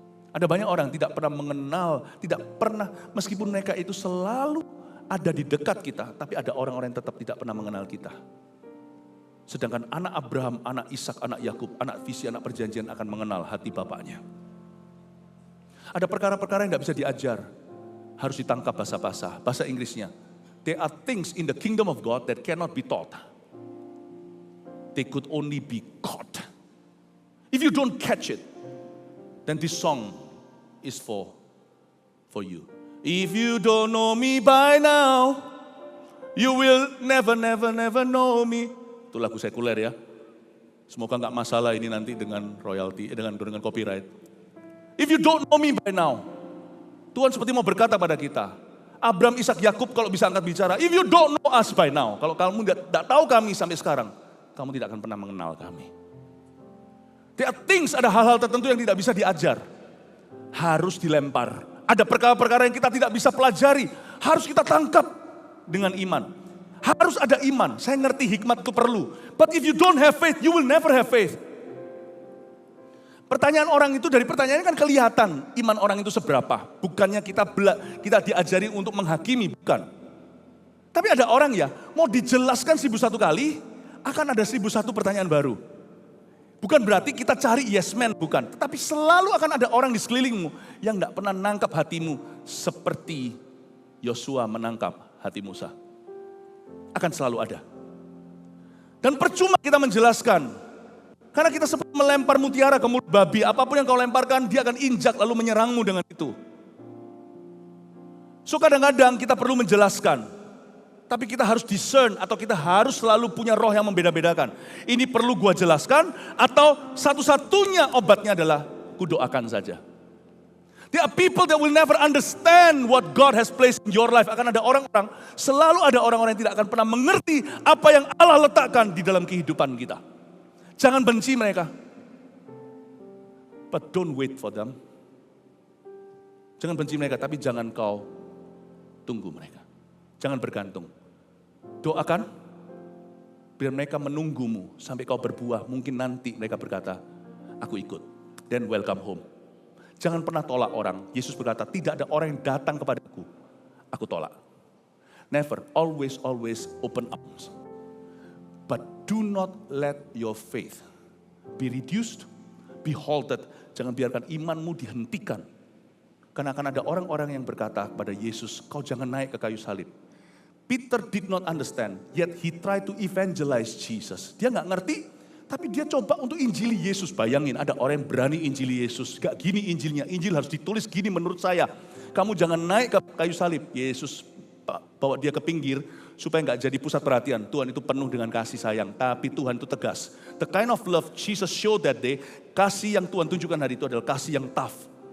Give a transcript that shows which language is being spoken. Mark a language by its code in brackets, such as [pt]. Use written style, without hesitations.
[id] Ada banyak orang tidak pernah mengenal, tidak pernah meskipun mereka itu selalu ada di dekat kita. Tapi ada orang-orang yang tetap tidak pernah mengenal kita. Sedangkan anak Abraham, anak Ishak, anak Yakub, anak visi, anak perjanjian akan mengenal hati bapaknya. Ada perkara-perkara yang tidak bisa diajar. Harus ditangkap bahasa-bahasa. Bahasa Inggrisnya. [en] There are things in the kingdom of God that cannot be taught. They could only be caught. If you don't catch it, then this song is for you. If you don't know me by now, you will never know me. [id] Itu lagu sekuler ya. Semoga nggak masalah ini nanti dengan royalty, dengan copyright. [en] If you don't know me by now, [id] Tuhan seperti mau berkata pada kita, Abraham, Ishak, Yakub kalau bisa angkat bicara, [en] if you don't know us by now, [id] kalau kamu tidak tahu kami sampai sekarang, kamu tidak akan pernah mengenal kami. [en] There are things, [id] ada hal-hal tertentu yang tidak bisa diajar, harus dilempar. Ada perkara-perkara yang kita tidak bisa pelajari, harus kita tangkap dengan iman. Harus ada iman, saya ngerti hikmat itu perlu. [en] But if you don't have faith, you will never have faith. [id] Pertanyaan orang itu dari pertanyaannya kan kelihatan iman orang itu seberapa. Bukannya kita diajari untuk menghakimi, bukan. Tapi ada orang ya, mau dijelaskan 1001 kali, akan ada 1001 pertanyaan baru. Bukan berarti kita cari [en] yes man, [id] bukan. Tetapi selalu akan ada orang di sekelilingmu yang tidak pernah nangkap hatimu seperti Yosua menangkap hati Musa. Akan selalu ada. Dan percuma kita menjelaskan. Karena kita seperti melempar mutiara ke mulut babi. Apapun yang kau lemparkan, dia akan injak lalu menyerangmu dengan itu. So kadang-kadang kita perlu menjelaskan. Tapi kita harus discern atau kita harus selalu punya roh yang membeda-bedakan. Ini perlu gua jelaskan atau satu-satunya obatnya adalah kudoakan saja. [en] There are people that will never understand what God has placed in your life. [id] Akan ada orang-orang, selalu ada orang-orang yang tidak akan pernah mengerti apa yang Allah letakkan di dalam kehidupan kita. Jangan benci mereka. [en] But don't wait for them. [id] Jangan benci mereka, tapi jangan kau tunggu mereka. Jangan bergantung. Doakan, biar mereka menunggumu sampai kau berbuah. Mungkin nanti mereka berkata, aku ikut. [en] Then welcome home. [id] Jangan pernah tolak orang. Yesus berkata, tidak ada orang yang datang kepadaku, aku tolak. [en] Never, always open arms. But do not let your faith be reduced, be halted. [id] Jangan biarkan imanmu dihentikan. Karena akan ada orang-orang yang berkata kepada Yesus, kau jangan naik ke kayu salib. [en] Peter did not understand, yet he tried to evangelize Jesus. [id] Dia nggak ngerti, tapi dia coba untuk injili Yesus. Bayangin, ada orang yang berani injili Yesus. Gak gini injilnya, injil harus ditulis gini menurut saya. Kamu jangan naik ke kayu salib. Yesus bawa dia ke pinggir supaya gak jadi pusat perhatian. Tuhan itu penuh dengan kasih sayang, tapi Tuhan itu tegas. [en] The kind of love Jesus showed that day, [id] kasih yang Tuhan tunjukkan hari itu adalah kasih yang tough.